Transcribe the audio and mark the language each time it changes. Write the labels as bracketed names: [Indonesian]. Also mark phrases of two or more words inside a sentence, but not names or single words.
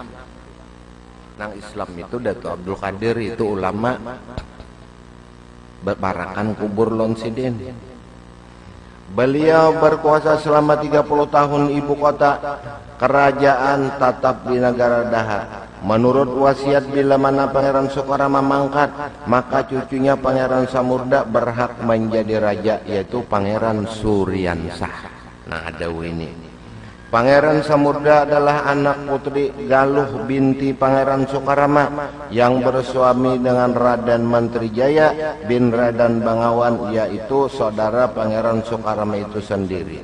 [Banjar] Nang Islam itu Dato Abdul Qadir itu ulama barakan kubur lon Sidin. [Indonesian] Beliau berkuasa selama 30 tahun ibu kota kerajaan tetap di negara Daha. Menurut wasiat bila mana Pangeran Soekarama mangkat, maka cucunya Pangeran Samudra berhak menjadi raja, yaitu Pangeran Suryansah. Nah ada ini. Pangeran Samudra adalah anak putri Galuh binti Pangeran Soekarama yang bersuami dengan Raden Menteri Jaya bin Raden Bangawan, yaitu saudara Pangeran Soekarama itu sendiri.